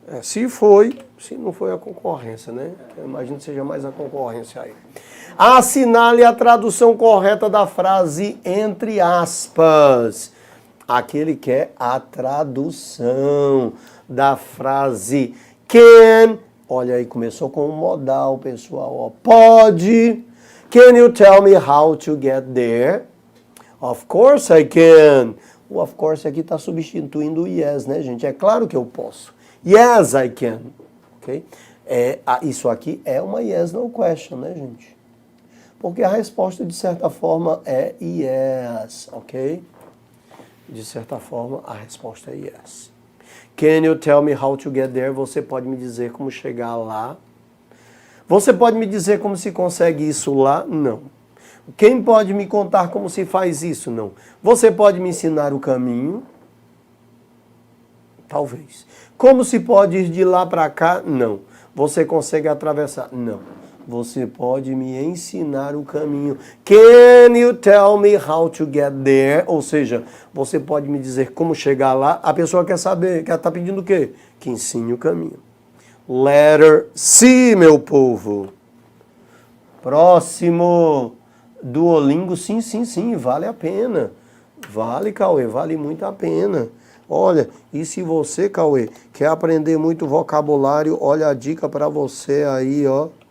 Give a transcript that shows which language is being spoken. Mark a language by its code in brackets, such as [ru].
[pt] Se não foi a concorrência, né? Eu imagino que seja mais a concorrência aí. Assinale a tradução correta da frase entre aspas. Aquele que é a tradução da frase can. Olha aí, começou com um modal, pessoal. Ó. Pode. [en] Can you tell me how to get there? Of course I can. [pt] O of course aqui está substituindo o yes, né, gente? É claro que eu posso. [en] Yes, I can. Okay? [pt] Isso aqui é uma [en] yes, no question, [pt] né, gente? Porque a resposta, de certa forma, é yes, ok? De certa forma, a resposta é yes. [en] Can you tell me how to get there? [pt] Você pode me dizer como chegar lá? Você pode me dizer como se consegue isso lá? Não. Quem pode me contar como se faz isso? Não. Você pode me ensinar o caminho? Talvez. Como se pode ir de lá para cá? Não. Você consegue atravessar? Não. Você pode me ensinar o caminho. [en] Can you tell me how to get there? [pt] Ou seja, você pode me dizer como chegar lá? A pessoa quer saber, quer estar pedindo o quê? Que ensine o caminho. [en] Letter C, [pt] meu povo. Próximo. Duolingo, sim, vale a pena. Vale, Cauê, vale muito a pena. Olha, e se você, Cauê, quer aprender muito vocabulário, olha a dica para você aí, ó.